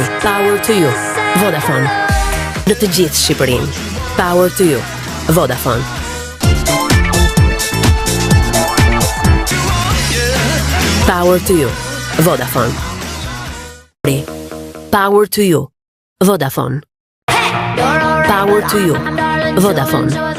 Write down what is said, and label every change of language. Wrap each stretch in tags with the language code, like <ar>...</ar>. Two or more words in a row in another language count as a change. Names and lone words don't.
<en>Power to you. Vodafone.</en> <sq>Në të gjithë Shqipërinë.</sq> <en>Power to you. Vodafone. Power to you. Vodafone. Power to you. Vodafone. Power to you. Vodafone.</en>